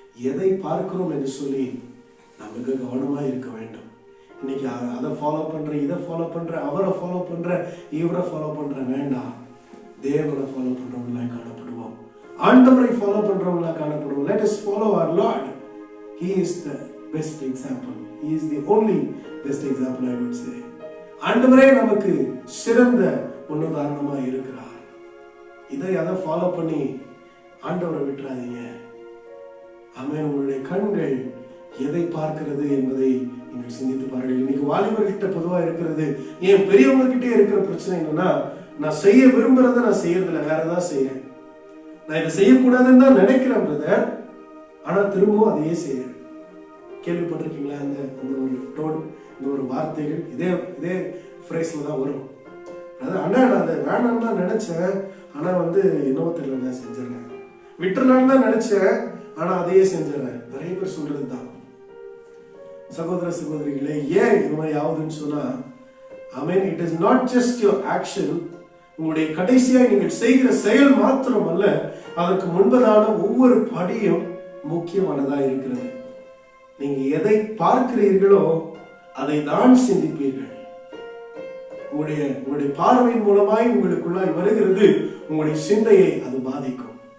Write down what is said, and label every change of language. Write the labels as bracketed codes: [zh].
[ta] எதை பார்க்கிறோம் என்று சொல்லி நமக்கு கவனமா இருக்க வேண்டும். இன்னைக்கு அதை ஃபாலோ பண்ற, இதை ஃபாலோ பண்ற, அவரை ஃபாலோ பண்ற, இவரை ஃபாலோ பண்ற வேண்டாம். தேவனை ஃபாலோ பண்றவங்களா காணப்படுவோம், ஆண்டவரை follow பண்றவங்களா காணப்படுவோம். [en] Let us follow our Lord. He is the best example. He is the only best example, I would say. [ta] ஆண்டவரே நமக்கு சிறந்த முன்னுதாரணமா இருக்கிறார். இதை அதை ஃபாலோ பண்ணி ஆண்டவரை விட்டுறாதீங்க. ஆமென். உங்களுடைய கண்கள் எதை பார்க்கிறது என்பதை நீங்கள் சிந்தித்து பாருங்கள். இன்னைக்கு வாலிபர்கிட்ட பொதுவா இருக்கிறது, ஏன் பெரியவங்க கிட்டே இருக்கிற பிரச்சனை என்னன்னா, நான் செய்ய விரும்புறத நான் செய்யறதில்ல, வேற ஏதாவது செய்யறேன். நான் இதை செய்யக்கூடாதுன்னு தான் நினைக்கிறேன் பிரதர், ஆனா திரும்பவும் அதையே செய்யறேன். கேள்விப்பட்டிருக்கீங்களா? அந்த ஒரு டோன், இந்த ஒரு வார்த்தைகள் இதே ஃப்ரேஸ்ல தான் வரும். அதான், அண்ணா நான் அதை வேணான்னு தான் நினைச்சேன், ஆனா என்னவோ தெரியல நான் செஞ்சிடறேன். விட்டுறலான்னு தான் நினைச்சேன், ஆனா அதையே செஞ்சிடறேன். நிறைய பேர் சொல்றது தான். சகோதர சகோதரிகளே, ஏன் இது மாதிரி ஆகுதுன்னு சொன்னா, [en] I mean, it is not just your action, [ta] உங்களுடைய கடைசியாய் நீங்கள் செய்கிற செயல் மாத்திரம் அல்ல, அதற்கு முன்பதான ஒவ்வொரு படியும் முக்கியமானதா இருக்கிறது. நீங்க எதை பார்க்கிறீர்களோ அதை தான் சிந்திப்பீர்கள். உங்களுடைய பார்வையின் மூலமாய் உங்களுக்குள்ளாய் வருகிறது, உங்களுடைய சிந்தையை அது பாதிக்கும்.